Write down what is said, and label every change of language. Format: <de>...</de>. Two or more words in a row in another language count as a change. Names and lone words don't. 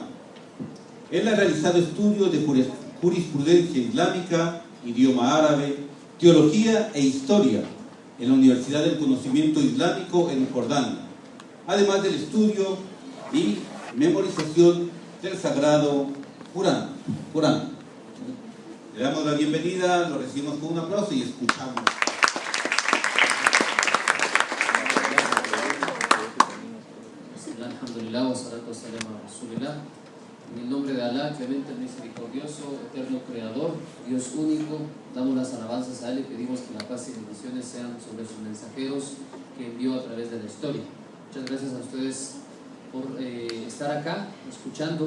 <es>Él ha realizado estudios de jurisprudencia islámica, idioma árabe, teología e historia en la Universidad del Conocimiento Islámico en Jordania, además del estudio y memorización del Sagrado Corán. Le damos la bienvenida, lo recibimos con un aplauso y escuchamos.</es> <ar>الحمد لله، والصلاة والسلام على رسول الله.</ar> <es>En el nombre de Alá, clemente, misericordioso, eterno creador, Dios único, damos las alabanzas a Él y pedimos que la paz y bendiciones sean sobre sus mensajeros que envió a través de la historia. Muchas gracias a ustedes por estar acá, escuchando.</es>